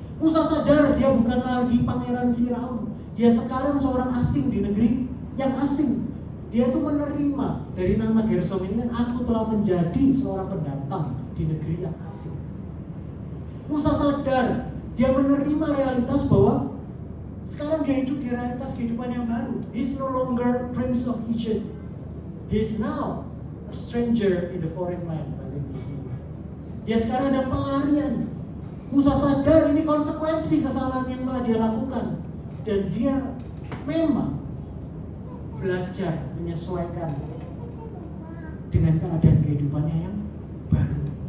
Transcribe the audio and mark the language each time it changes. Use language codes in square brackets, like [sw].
[id] Musa sadar dia bukan lagi pangeran Firaun, dia sekarang seorang asing di negeri yang asing. Dia itu menerima dari nama Gersom ini kan, aku telah menjadi seorang pendatang di negeri yang asing. Musa sadar, dia menerima realitas bahwa sekarang dia hidup di realitas kehidupan yang baru. [en] He's no longer Prince of Egypt. He's now a stranger in the foreign land. [id] Dia sekarang ada pelarian. Musa sadar ini konsekuensi kesalahan yang telah dia lakukan, dan dia memang belajar menyesuaikan dengan keadaan kehidupannya yang baru.